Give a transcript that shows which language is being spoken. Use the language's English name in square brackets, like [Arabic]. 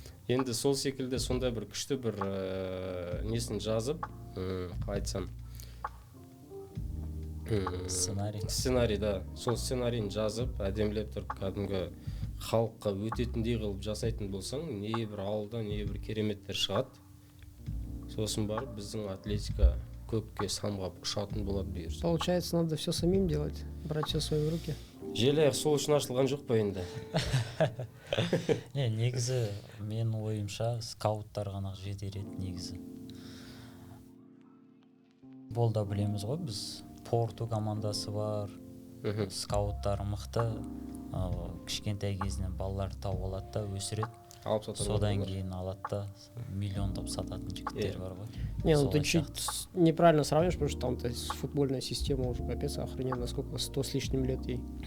[Kazakh] Енді сол секілді сондай бір күшті бір несін жазып, айтсам, сценарий, да. Сол сценарийін жазып, әдемілеп тұрып, кәдімгі халыққа өтетіндей қылып жасайтын болсаң, не бір ауылда, не бір кереметтер шығады. Сосын барып, біздің атлетика көкке самғап ұшатын болады бұйырса. [Russian] Получается, надо все самим делать, брать все в свои руки. [Kazakh] Желаяқ сол үшін ашылған жоқ па енді? Негізі, менің ойымша, скауттар ғана жетер еді негізі. Болда білеміз ғой біз. Порту командасы бар, скауттар мықты, кішкентай кезінен балалар тауып алады да, өсіреді. Содан кейін алады да, миллиондап сататын жігіттер бар ғой. [Russian] Не, ну ты чуть неправильно сравниваешь, потому что там-то футбольная система уже капец охрененно, сколько, 100 с лишним лет ей.